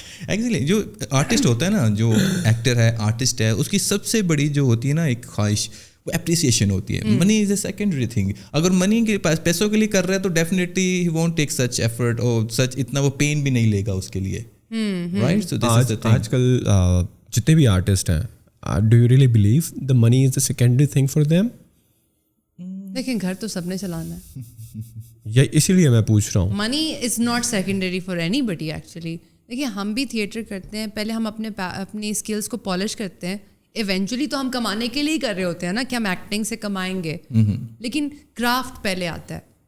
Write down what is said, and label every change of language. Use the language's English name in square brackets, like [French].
[Urdu] Actually جو artist ہوتا ہے نا, جو ایکٹر ہے, آرٹسٹ ہے, اس کی سب سے بڑی جو ہوتی ہے نا ایک خواہش, وہ اپریسیشن ہوتی ہے. [English] Money is a secondary thing. [Urdu] اگر منی کے پاس پیسوں کے لیے کر رہے ہیں تو [English] definitely he won't take such effort, [Urdu] اور سچ اتنا وہ پین بھی نہیں لے گا اس کے لیے. [English] Right. [Urdu] آج کل جتنے بھی آرٹسٹ ہیں, [English] Do you really believe the money is the secondary thing for them? [Urdu] لیکن گھر تو سب نے چلانا ہے. اسی لیے میں پوچھ رہا ہوں. [English] Money is not secondary for anybody actually. [Urdu] دیکھیے ہم بھی تھیٹر کرتے ہیں, پہلے ہم اپنی اسکلس کو پالش کرتے ہیں. ایونچولی تو ہم کمانے کے لیے ہی کر رہے ہوتے ہیں نا کہ ہم ایکٹنگ سے کمائیں گے, لیکن کرافٹ پہلے آتا ہے.